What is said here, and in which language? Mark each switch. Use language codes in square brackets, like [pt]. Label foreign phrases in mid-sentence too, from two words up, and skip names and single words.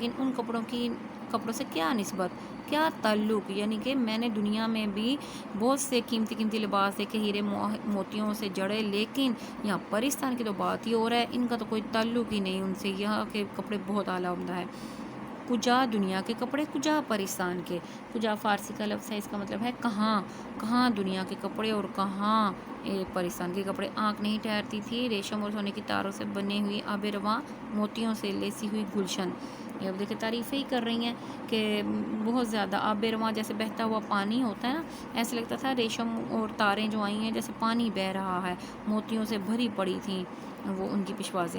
[ur] لیکن ان کپڑوں سے کیا نسبت، کیا تعلق، یعنی کہ میں نے دنیا میں بھی بہت سے قیمتی قیمتی لباس دیکھے ہیرے موتیوں سے جڑے، لیکن یہاں پرستان کی تو بات ہی ہو رہا ہے، ان کا تو کوئی تعلق ہی نہیں ان سے۔ یہاں کے کپڑے بہت اعلیٰ عمدہ ہے۔ کجا دنیا کے کپڑے، کجا پرستان کے۔ کجا فارسی کا لفظ ہے، اس کا مطلب ہے کہاں، کہاں دنیا کے کپڑے اور کہاں پرستان کے کپڑے۔ آنکھ نہیں ٹھہرتی تھی، ریشم اور سونے کی تاروں سے بنی ہوئی آب رواں، موتیوں سے لیسی ہوئی گلشن۔ یہ اب دیکھیں تعریفیں ہی کر رہی ہیں کہ بہت زیادہ آب رواں جیسے بہتا ہوا پانی ہوتا ہے نا، ایسے لگتا تھا ریشم اور تاریں جو آئی ہیں جیسے پانی بہہ رہا ہے، موتیوں سے بھری پڑی تھیں وہ ان کی پشوازیں۔